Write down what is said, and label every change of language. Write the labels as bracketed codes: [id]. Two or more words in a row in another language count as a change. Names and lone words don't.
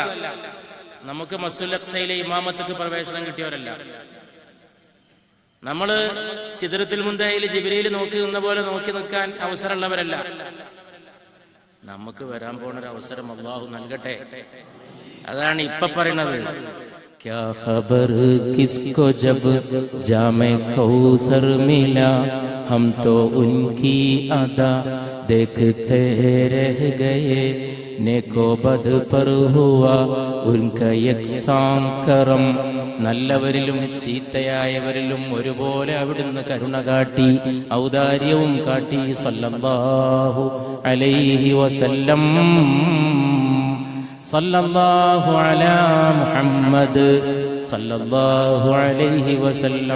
[ml] നമുക്ക് മസ്ജിദുൽ അഖ്സയിലെ ഇമാമത്തേക്ക് പ്രവേശനം കിട്ടിയവരല്ല. നമ്മള് സിദ്റത്തുൽ മുൻതഹയിൽ ജിബ്രീൽ നോക്കി നിന്ന പോലെ നോക്കി നിൽക്കാൻ അവസരമുള്ളവരല്ല. നമുക്ക് വരാൻ പോണ ഒരു അവസരം അല്ലാഹു നൽകട്ടെ. അതാണ് ഇപ്പൊ പറയുന്നത്. [hi] क्या खबर किसको जब जामे कौसर मिला, हम तो उनकी अदा देखते रह गए. नेको बद पर हुआ उनका यकसां करम. [ml] നല്ലവരിലും ചീത്തയായവരിലും ഒരുപോലെ അവിടുന്ന് കരുണ കാട്ടി, ഔദാര്യവും കാട്ടി. [ar] صلى الله عليه وسلم. صلى الله على محمد صلى الله عليه وسلم.